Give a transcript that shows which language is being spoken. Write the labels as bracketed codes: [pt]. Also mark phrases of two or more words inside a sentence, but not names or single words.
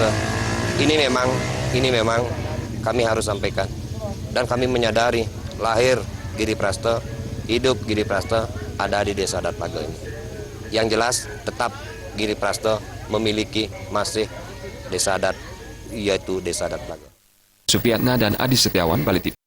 [id] Ini memang kami harus sampaikan. Dan kami menyadari lahir Giri Prasta, hidup Giri Prasta ada di Desa Adat Plage ini. Yang jelas tetap Giri Prasta memiliki masih desa adat, yaitu Desa Adat Plage. Supiatna dan Adi Setiawan, Bali TV.